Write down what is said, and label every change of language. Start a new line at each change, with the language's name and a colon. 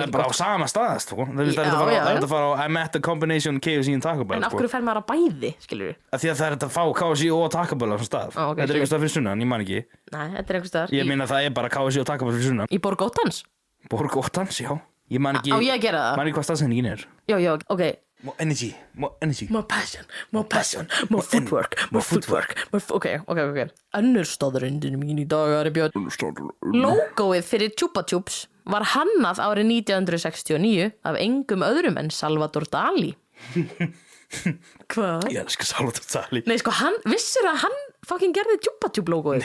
Icelandic: Það er bara á sama stað, sko. Það er að fara á
English: I met the combination KFC and Taco Bell.
Icelandic: En af hverju fer maður að bæði, skilur? Því að það er að fá KFC og Taco Bell á svona stað. Þetta er einhver stað fyrir sunnan, ég man ekki. Nei, þetta er einhver staðar. Ég meina það er bara KFC og Taco Bell fyrir sunnan. Í Borg Óttans? Borg Óttans, já. Ég man ekki. Á ég að gera það? Man ekki hvað staðsendingin er. Já, ok.
English: More energy. More passion, more footwork. Ok.
Icelandic: Önnur staðreyndin mín í dag er Björn. Logoið fyrir Chupa Chups var hannað árið 1969 af engum öðrum en Salvador Dali. Hvað? Ég elskar Salvador Dali. Nei, sko, vissir að hann fucking gerði Chupa Chup logoið?